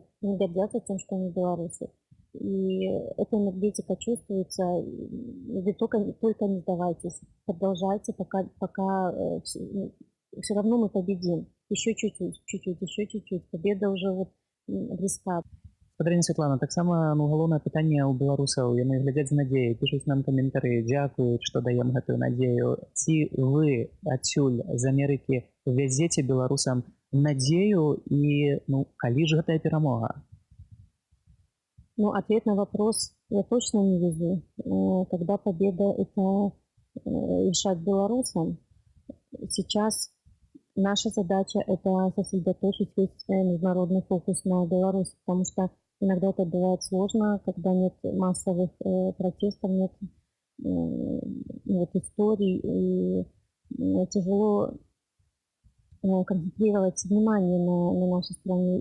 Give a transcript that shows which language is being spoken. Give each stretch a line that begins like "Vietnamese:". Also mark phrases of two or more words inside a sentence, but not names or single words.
Russian: Они гордятся тем, что они белорусы. И эта энергетика чувствуется. Вы только не сдавайтесь. Продолжайте, пока все равно мы победим. Еще чуть-чуть. Победа уже вот близка.
Belarusian: Пані Святлана, таксама галоўнае пытанне ў беларусаў. Яны глядзяць з надзеяй, пішуць нам каментары, дзякуюць, што даем гэтую надзею. Ці вы адсюль з Амерыкі вязеце беларусам надзею, і калі ж гэтая перамога?
Russian: Ответ на вопрос я точно не везу. Когда победа — это решать белорусам. Сейчас наша задача — это сосредоточить весь международный фокус на Беларуси, потому что иногда это бывает сложно, когда нет массовых протестов, нет историй, и тяжело концентрировать внимание на нашей стране.